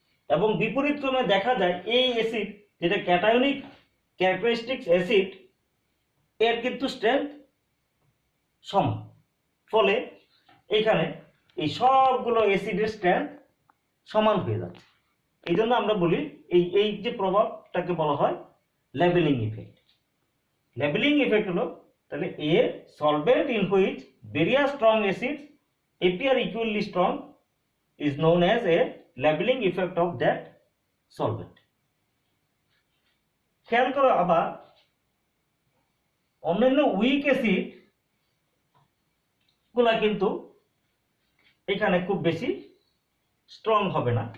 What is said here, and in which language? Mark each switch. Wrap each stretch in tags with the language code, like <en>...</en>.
<bn>এবং বিপরীত ক্রমে দেখা যায় এই অ্যাসিড যেটা ক্যাটায়নিক ক্যারেক্টারিস্টিক্স অ্যাসিড, এর কিন্তু স্ট্রেংথ সমান। ফলে এখানে এই সবগুলো অ্যাসিডের স্ট্রেংথ সমান হয়ে যাচ্ছে। এই জন্য আমরা বলি এই যে প্রভাবটাকে বলা হয় লেভেলিং ইফেক্ট। লেভেলিং ইফেক্ট হলো তাহলে</bn> <en>A solvent in which various strong acids appear equally strong is known as a leveling effect of that solvent.</en> <bn>খেয়াল করো আবার অন্যান্য উইক অ্যাসিড গুলা কিন্তু এখানে খুব বেশি স্ট্রং হবে না।</bn>